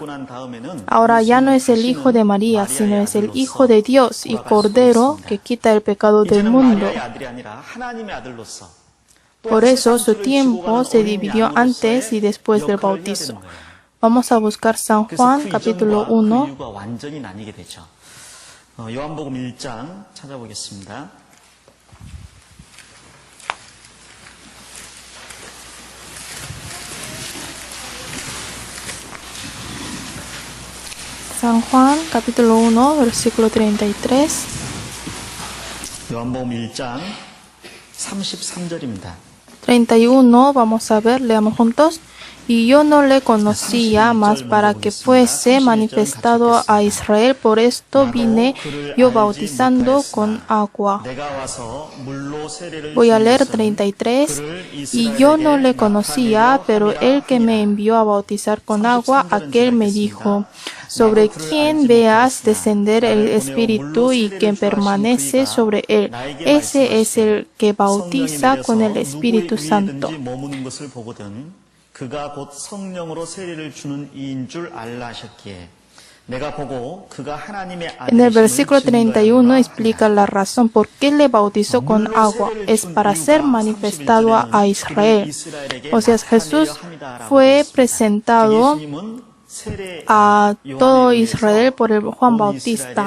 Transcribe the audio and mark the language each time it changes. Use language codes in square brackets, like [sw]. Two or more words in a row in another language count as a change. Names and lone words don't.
[es] Ahora ya no es el Hijo de María, sino es el Hijo de Dios y Cordero que quita el pecado del mundo. Por eso su tiempo se dividió antes y después del bautizo. Vamos a buscar San Juan, capítulo 1. [ko] 요한복음 1장 찾아보겠습니다. [es] San Juan, capítulo 1, versículo 33. [ko] 요한복음 1장 33절입니다. [es] 31, vamos a ver, leamos juntos. Y yo no le conocía más para que fuese manifestado a Israel, por esto vine yo bautizando con agua. Voy a leer 33. Y yo no le conocía, pero el que me envió a bautizar con agua, aquel me dijo, sobre quien veas descender el Espíritu y que permanece sobre él, ese es el que bautiza con el Espíritu Santo. [ko] 그가 곧 성령으로 세례를 주는 이인 줄 알라 하셨기에 내가 보고 그가 하나님의 [es] En el versículo 31 explica la razón por qué le bautizó con agua. Es para ser manifestado a Israel. O sea, Jesús fue presentado a todo Israel por el Juan Bautista.